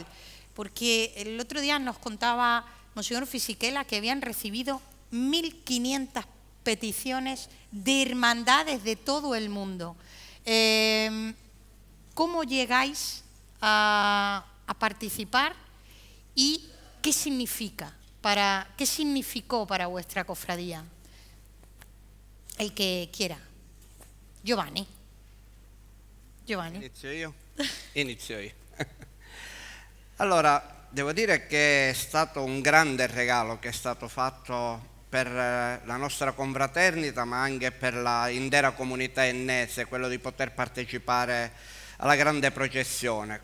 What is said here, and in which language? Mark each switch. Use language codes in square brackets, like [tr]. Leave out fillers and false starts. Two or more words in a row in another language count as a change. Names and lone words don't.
[es] Porque el otro día nos contaba Monseñor Fisichella que habían recibido 1.500 peticiones de hermandades de todo el mundo. ¿Cómo llegáis a participar y qué significó para vuestra cofradía? El que quiera. Giovanni. [it] Inizio io? Inizio io. Allora, devo dire che è stato un grande regalo che è stato fatto per la nostra confraternita, ma anche per l'intera comunità ennese, quello di poter partecipare alla grande processione.